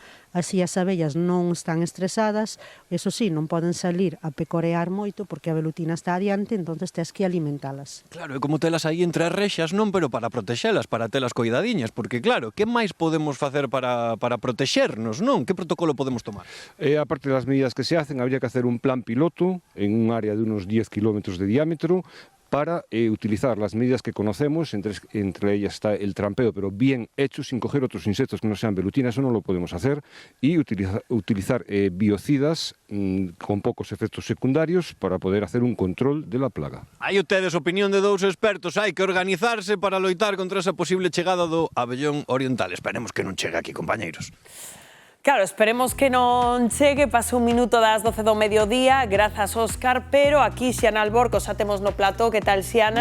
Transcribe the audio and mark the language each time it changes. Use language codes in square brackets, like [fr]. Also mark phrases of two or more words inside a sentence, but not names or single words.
[gl] Así as abellas non están estresadas, eso sí, non poden salir a pecorear moito porque a velutina está adiante, entonces tens que alimentalas. Claro, é como telas aí entre as rexas, non, pero para protexelas, para telas coidadiñas, porque claro, que máis podemos facer para protexernos, non? Que protocolo podemos tomar? [es] Aparte de las medidas que se hacen, habría que hacer un plan piloto en un área de unos 10 kilómetros de diámetro para utilizar las medidas que conocemos, entre ellas está el trampeo, pero bien hecho, sin coger otros insectos que no sean velutinas, eso no lo podemos hacer, y utilizar biocidas con pocos efectos secundarios para poder hacer un control de la plaga. [gl] Hai ustedes opinión de dous expertos, hai que organizarse para loitar contra esa posible chegada do abellón oriental. Esperemos que non chegue aquí, compañeiros. Claro, esperemos que non chegue, pase un minuto das 12 do mediodía, grazas Óscar, pero aquí Xiana Alborco xa temos no plató, que tal Xiana?